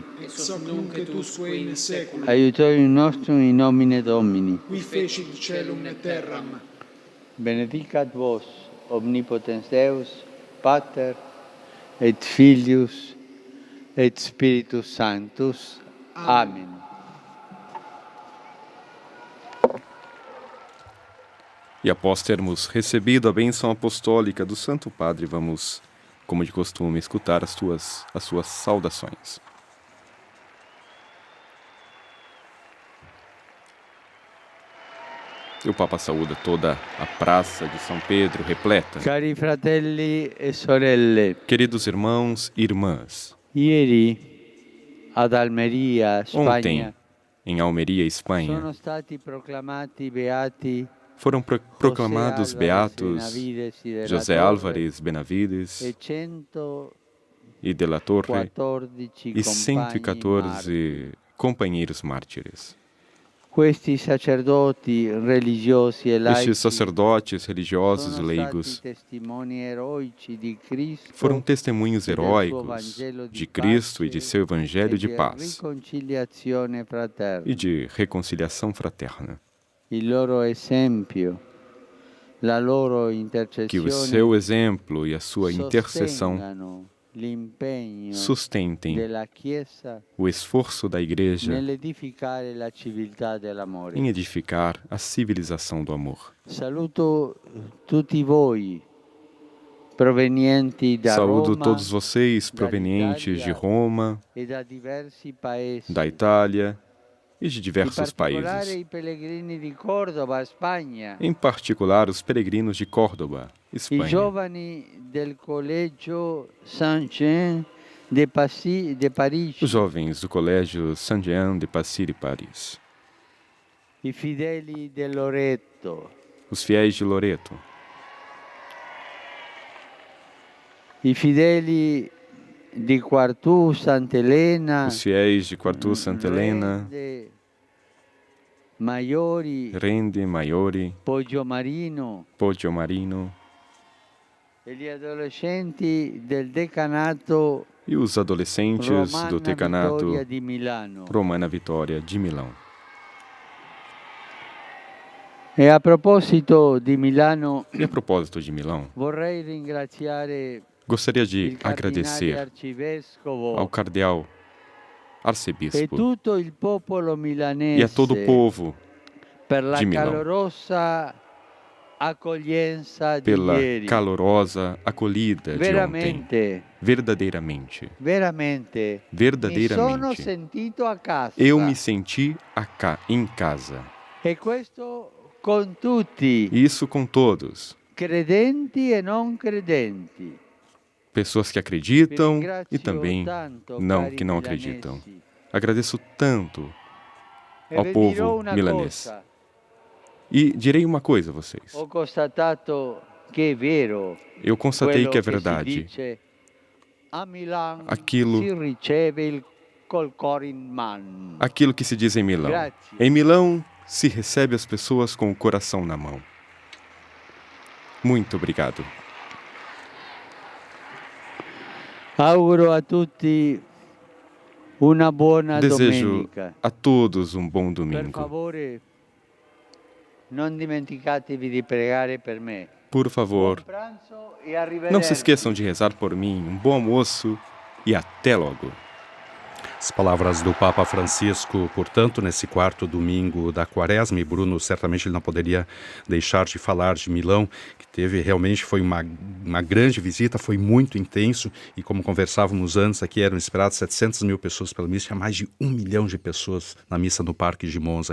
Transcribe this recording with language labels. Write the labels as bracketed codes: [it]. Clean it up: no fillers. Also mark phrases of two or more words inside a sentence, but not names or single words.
[la] Ex hoc nunc et usque in saecula. Aiutorium nostrum in nomine Domini. Qui fecit caelum et terram. Benedicat vos, omnipotens Deus, Pater, et Filius, et Spiritus Sanctus. Amen. [pt] E após termos recebido a bênção apostólica do Santo Padre, vamos, como de costume, escutar as suas saudações. E o Papa saúda toda a praça de São Pedro repleta. [it] Cari fratelli e sorelle, [pt] Queridos irmãos e irmãs, [it] ieri ad Almeria, [pt] ontem, [it] Spagna, [pt] em Almeria, Espanha, [it] sono stati proclamati beati [pt] foram proclamados José beatos Álvares Benavides e de la José Torre Álvares Benavides e 114 e de la Torre e [it] compagni [pt] 114 companheiros mártires. [it] Questi sacerdoti religiosi e laici [pt] Estes sacerdotes religiosos e [it] sono [pt] leigos [it] stati testimoni eroici di Cristo [pt] foram testemunhos [it] e del suo [pt] heróicos [it] Vangelo di [pt] de Cristo e de [it] pace [pt] seu Evangelho e de [it] di [pt] paz [it] riconciliazione fraterna. [pt] e de reconciliação fraterna. [it] Il loro esempio, la loro [pt] Que o [it] intercessione [pt] seu exemplo e a sua intercessão [it] sostengano l'impegno [pt] sustentem [it] della Chiesa [pt] o esforço da Igreja [it] nell'edificare la civiltà dell'amore. [pt] em edificar a civilização do amor. [it] Saluto tutti voi provenienti da [pt] Saúdo Roma todos vocês provenientes de Roma, [it] e da diversi paesi. [pt] da Itália e de [it] In [pt] diversos [it] particolare [pt] países. [it] i pellegrini di Córdoba, Spagna. [pt] Em particular, os peregrinos de Córdoba, [it] I [pt] Espanha. [it] giovani del Collegio Saint-Jean de Parigi. [pt] Os jovens do Colégio Saint-Jean de Passy de Paris. [it] I fedeli del Loreto. [pt] Os fiéis de Loreto. [it] I fedeli di Quartu, Sant'Elena. [pt] Os fiéis de Quartu Santa Helena, Rende, Maiori, Rende, Maiori, Poggiomarino Poggio Marino [it] e gli adolescenti del decanato [pt] e os adolescentes do Romana decanato [it] Vittoria di Milano. [pt] Romana Vitória de Milão. [it] E a proposito di Milano, [pt] E a propósito de Milão, [it] vorrei ringraziare [pt] gostaria de [it] il cardinale [pt] agradecer [it] arcivescovo [pt] ao cardeal e arcebispo [it] tutto il popolo milanese [pt] e a todo o povo [it] per la [pt] de Milão. [it] calorosa accoglienza di [pt] pela [it] ieri. [pt] calorosa acolhida de ontem. [it] Veramente, [pt] Verdadeiramente. [it] veramente, mi sono [pt] Verdadeiramente. [it] sentito a casa. [pt] Eu me senti em casa. [it] E questo con tutti, [pt] E isso com todos. [it] credenti e non credenti. [pt] Pessoas que [it] Vi [pt] acreditam e [it] ringrazio [pt] também [it] tanto, [pt] que [it] cari [pt] não [it] milanesi. [pt] acreditam. Agradeço tanto E ao [it] vi [pt] povo [it] dirò una [pt] milanês. [it] cosa, [pt] E direi uma coisa a vocês. [it] ho constatato che è vero [pt] Eu constatei [it] quello [pt] que é [it] si [pt] verdade. [it] dice, a Milano [pt] Aquilo- [it] si riceve il col cor in mano. [pt] Aquilo que se diz em Milão. [it] Grazie. [pt] Em Milão se recebe as pessoas com o coração na mão. Muito obrigado. [it] Auguro a tutti una buona [pt] Desejo [it] domenica. [pt] a todos um bom [it] Per [pt] domingo. [it] favore, non dimenticatevi di pregare per me. [pt] Por favor, [it] Buon pranzo e arrivederci. [pt] não se esqueçam de rezar por mim. Um bom almoço e até logo. As palavras do Papa Francisco, portanto, nesse quarto domingo da Quaresma, e Bruno certamente ele não poderia deixar de falar de Milão, que teve realmente, foi uma grande visita, foi muito intenso, e como conversávamos antes aqui, eram esperadas 700 mil pessoas pela missa, tinha mais de 1 milhão de pessoas na missa no Parque de Monza.